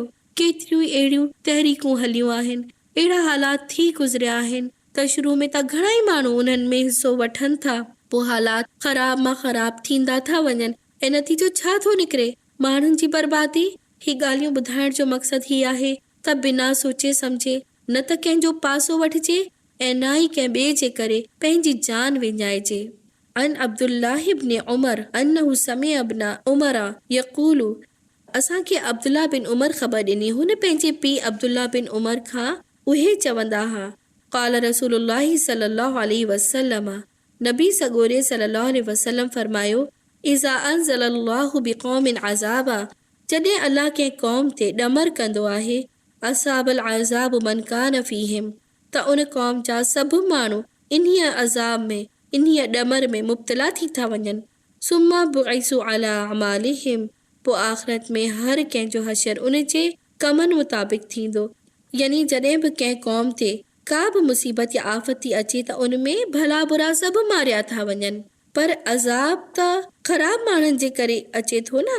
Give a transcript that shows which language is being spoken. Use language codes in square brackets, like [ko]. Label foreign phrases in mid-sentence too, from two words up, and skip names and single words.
[sd] केतिरियूं अहिड़ियूं तहरीकूं हलियूं आहिनि, अहिड़ा हालात थी गुज़रिया आहिनि त शुरू में त घणा ई माण्हू उन्हनि में हिसो वठनि था, पोइ हालात ख़राब मां ख़राब थींदा था वञनि ऐं नतीजो छा थो निकिरे, माण्हुनि जी बर्बादी। ही ॻाल्हियूं ॿुधाइण जो मक़सदु ही आहे त बिना सोचे सम्झे न त कंहिंजो पासो वठिजे ऐं न ई कंहिं ॿिए जे करे पंहिंजी जान विञाइजे। [ar] عن عبد الله بن عمر أنه سمع ابن عمر يقول, [sd] असांखे अब्दुल्ला बिन उमर ख़बर ॾिनी, हुन पंहिंजे पीउ अब्दुल्ला बिन उमर खां उहे चवंदा हुआ, [ar] قال رسول الله صلى الله عليه وسلم, [sd] नबी सॻोरे सल्लल्लाहु अलैहि वसल्लम फरमायो, [ar] إذا أنزل الله بقوم عذابا, [sd] जॾहिं अल्लाह कंहिं क़ौम ते ॾमर कंदो आहे, [ar] أصاب العذاب من كان فيهم, [sd] त उन क़ौम जा सभु माण्हू इन्हीअ अज़ाब में, इन्हीअ ॾमर में मुब्तला थी था वञनि। [ar] ثم بعثوا على أعمالهم, [sd] पोइ आख़िरत में हर कंहिंजो हशर उन जे कमनि मुताबिक़ थींदो। यानी जॾहिं बि कंहिं क़ौम ते का बि मुसीबत या आफ़त थी अचे त उन में भला बुरा सभु मारिया था वञनि, पर अज़ाब त ख़राब माण्हुनि जे करे अचे थो न।